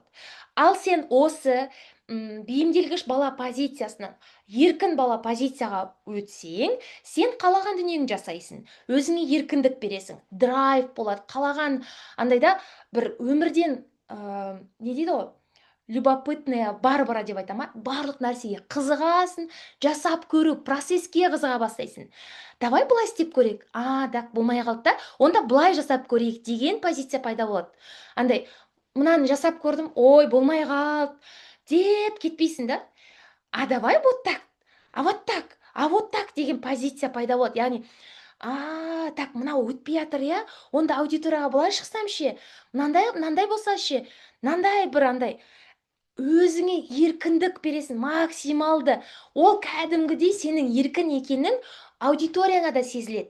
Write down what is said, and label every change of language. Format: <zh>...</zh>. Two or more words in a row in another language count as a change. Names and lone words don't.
<kk>Ал сен осы бейімделгіш бала позициясынан еркін бала позицияға өтсең, сен қалаған дүниеңді жасайсың, өзіңе еркіндік бересің, драйв болады, қалаған андайда бір өмірден не дейді ғой,</kk> <ru>любопытная барбара</ru> <kk>деп айтама, барлық нәрсеге қызығасың, жасап көру процесске қызыға бастайсың. Давай былай істеп көрейік. Так болмай қалды да, онда былай жасап көрейік деген позиция пайда болады. Андай, мынаны жасап көрдім, ой, болмай қалды деп кетпейсің да.</kk> <ru>Давай вот так, вот так, вот так</ru> <kk>деген позиция пайда болады. Яғни, так, мынау өтпей жатыр, иә? Онда аудиторияға былай шықсам ше, мынандай болса ше, мынандай бір андай өзіңе еркіндік бересің, максималды. Ол кәдімгідей сенің еркін екенің аудиторияңа да сезіледі.</kk>